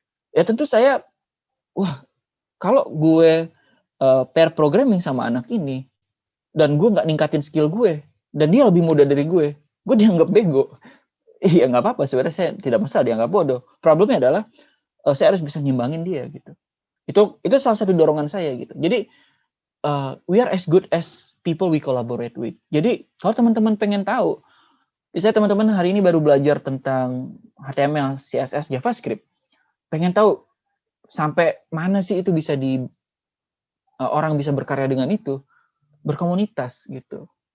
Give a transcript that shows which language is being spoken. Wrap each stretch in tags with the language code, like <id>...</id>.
<id>Ya tentu saya, kalau gue pair programming sama anak ini, dan gue nggak ningkatin skill gue, dan dia lebih muda dari gue dianggap bego. Iya nggak apa-apa, sebenarnya saya tidak masalah dianggap bodoh. Problemnya adalah saya harus bisa nyimbangin dia gitu. Itu salah satu dorongan saya gitu.</id> <en>Jadi we are as good as people we collaborate with.</en> <id>Jadi kalau teman-teman pengen tahu, misalnya teman-teman hari ini baru belajar tentang HTML, CSS, JavaScript, pengen tahu sampai mana sih itu bisa orang bisa berkarya dengan itu, berkomunitas gitu.</id>